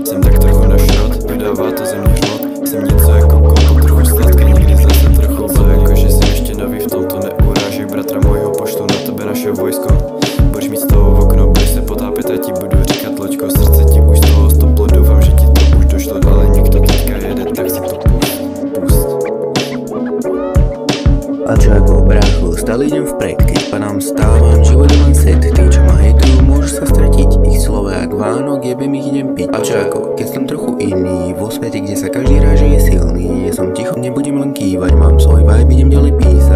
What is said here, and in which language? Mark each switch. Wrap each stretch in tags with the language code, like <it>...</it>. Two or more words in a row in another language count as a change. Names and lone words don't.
<cs>Jsem tak trochu na šrot, vydává to ze mě hmot. Jsem něco jako kokot, trochu sladký, někdy zase trochu bol. Jakože jsem ještě nový v tomto, neurážej bratra mojho, pošlu na tebe naše vojsko. Budeš mít z toho v okno, budeš se potápět a ti budu říkat loďko. Srdce ti už z toho stoplo, doufám, že ti to už došlo, ale někdo teďka jede, tak si to pust.</cs> <sk>A čo ako brácho, stále idem vpred, keď padám stávam, život je len set, tí čo ma hejtujú, môžu sa stratiť, ich slova jak Vánok, jebem ich idem piť. A čo ako, keď som trochu iný, vo svete, kde sa každý ráže je silný, ja som ticho, nebudem len kývať, mám svoj vibe, idem ďalej písať.</sk>